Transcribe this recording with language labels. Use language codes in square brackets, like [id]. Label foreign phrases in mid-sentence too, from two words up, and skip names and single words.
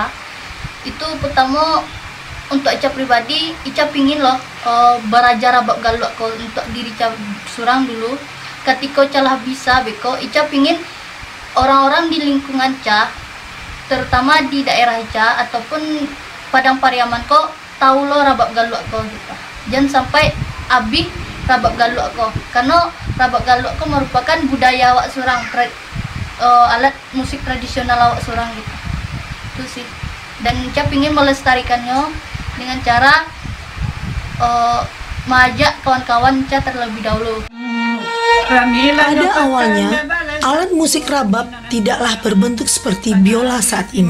[min] Itu pertama untuk Ica pribadi, Ica pingin loh belajar rabab galuak ko untuk diri Ica surang dulu. Ketika Ica lah bisa beko, Ica pingin orang-orang di lingkungan Ica, terutama di daerah Ica ataupun Padang Pariaman ko tahu lo rabab galuak ko gitu. Jangan sampai abih rabab galuak ko, karena rabab galuak ko merupakan budaya awak surang, alat musik tradisional awak surang gitu. [id] Itu sih. Dan Ica ingin melestarikannya dengan cara mengajak kawan-kawan Ica terlebih dahulu. Pada awalnya, alat musik rabab tidaklah berbentuk seperti biola saat ini.